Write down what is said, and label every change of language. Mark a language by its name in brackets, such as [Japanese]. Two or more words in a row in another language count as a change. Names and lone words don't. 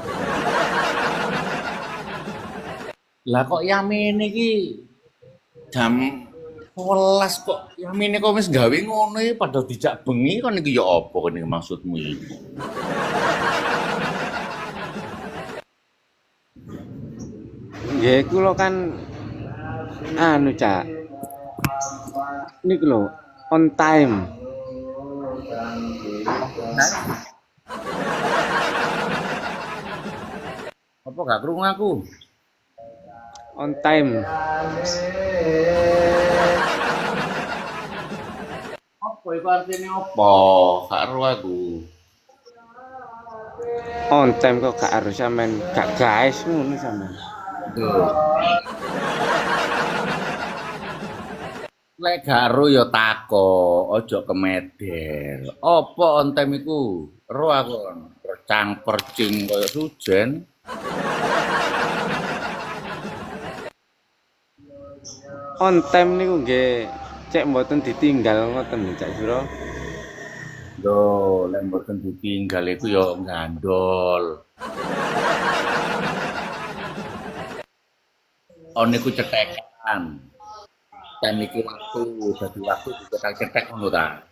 [Javanese] Lah kok Yamene iki jam 11 kok Yamene kok wis gawe ngono iki padha dijak bengi kon iki ya apa kon iki maksudmu iki? Nggih, kula kan anu Cak. Niku lho, [English] on time. [Javanese] Apa gak krungu aku? [English] On time. [Javanese] iku artine apa? Gak ero aku. [English] On time [Javanese] kok gak harus sampean gak guys ngono sampean. Tuh. Lek gak ero ya takok, aja kemeder. Apa [English] on time [Javanese] iku? Ero aku kon. Percang percing kaya sujen. [English] On time [Javanese] niku nggih cek mboten ditinggal ngoten lho Cak Suro. Lho, lek mboten ditinggal iku ya gandol. On iku cetekan. Time iki waktu, dadi waktu dicetek-cetek ngono ta.